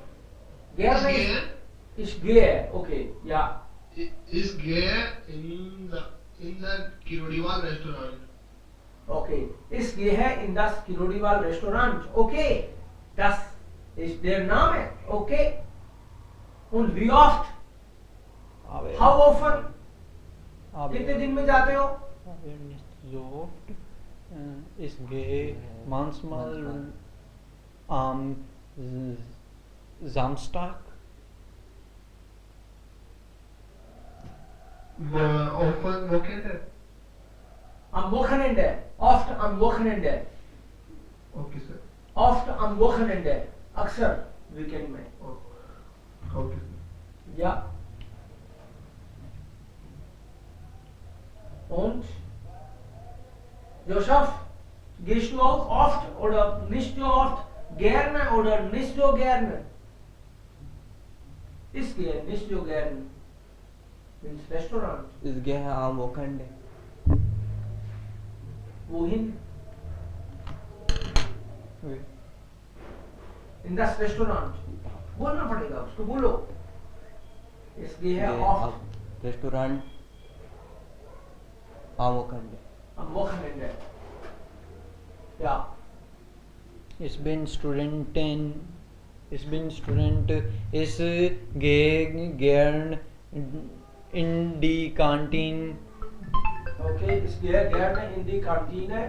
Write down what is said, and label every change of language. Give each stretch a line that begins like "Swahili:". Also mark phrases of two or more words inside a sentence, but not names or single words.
German: Gerne. Ich gehe. Okay, ja. Ich gehe in the Kirodiwal Restaurant. Okay. Ich gehe in das Kirodiwal Restaurant. Okay. Das ist der Name. Okay. Und wie oft?
English: How often?
Hindi: कितने दिन में जाते हो?
German: Nicht so oft. Ich gehe manchmal am Samstag Often Wochenende. Am Wochenende. Oft am Wochenende.
English: Okay, sir.
German: Oft am Wochenende.
Hindi: अक्सर वीकेंड में.
English: Okay, sir.
German: Ja. Und? Joseph, gehst du auch oft oder nicht so oft? Gerne oder nicht so gerne? Ich gehe nicht so gern ins Restaurant. इस गए हैं आम वोखंड Wohin? In das Restaurant.
Hindi: बोलना पड़ेगा उसको बोलो.
German: Ich gehe oft Restaurant am Wochenende am Wochenende. Ja. Ich bin Student. Ich gehe gern in die Kantine. Okay, ich gehe gerne in die Kantine.